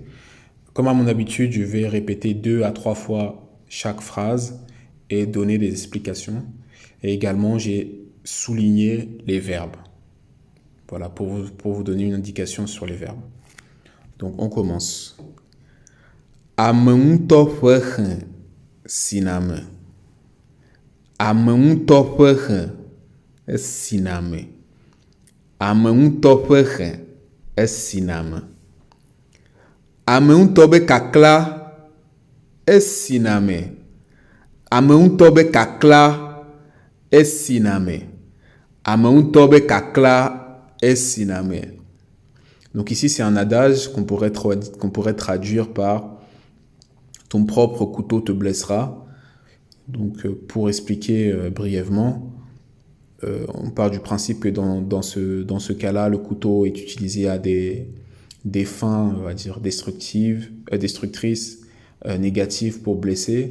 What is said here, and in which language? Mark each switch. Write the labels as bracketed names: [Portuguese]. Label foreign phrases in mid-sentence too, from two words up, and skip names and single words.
[French] Comme à mon habitude, je vais répéter 2 à 3 fois chaque phrase et donner des explications. Et également, j'ai souligné les verbes. Voilà, pour vous donner une indication sur les verbes. Donc, on commence. [Ewe] Ameŋutɔ ƒe xe sina me. Ameŋutɔ ƒe xe esina me. Ameŋutɔ ƒe xe esina me. Ameŋutɔ be kakla esina me. Ameŋutɔ be kakla esina me. Ameŋutɔ be kakla esina me. [French] Donc ici, c'est un adage qu'on pourrait traduire par « ton propre couteau te blessera ». Donc pour expliquer brièvement, on part du principe que dans ce cas-là, le couteau est utilisé à des fins, on va dire, destructrices, négatives pour blesser.